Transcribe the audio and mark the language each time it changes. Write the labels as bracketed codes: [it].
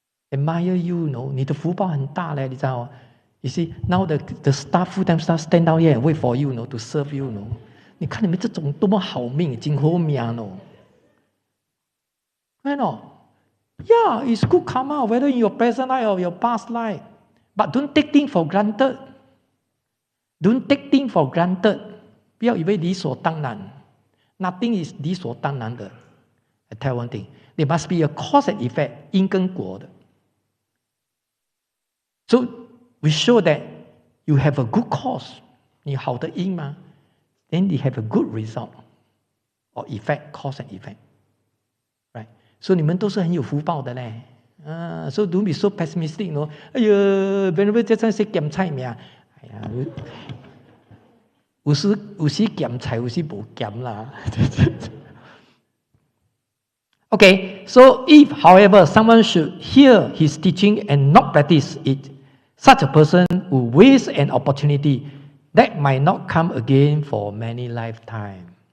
[en] Admire you, [zh] 你的福报很大嘞，你知道吗? [en] You see, now the staff, full-time staff stand down here and wait for you, to serve you. [zh] 你看你们这种多么好命，真好命 [en] Right or not? Yeah, it's good karma, whether in your present life or your past life. But don't take things for granted. Don't take things for granted. [zh] 不要以为理所当然。 [en] Nothing is [zh] 理所当然的。 [en] I tell one thing. There must be a cause and effect, [zh] 因跟果的。 [en] So we show that you have a good cause. [zh] 你好的因嘛 [en] then you have a good result or effect, cause and effect. Right? [zh] So 你们都是很有福报的嘞。 [en] So don't be so pessimistic,哎呀 Venerable [zh] 这真是咸菜命。哎呀，有时咸菜，有时不咸啦。 [en] Okay, so if, however, someone should hear his teaching and not practice it, such a person will waste an opportunity that might not come again for many lifetimes.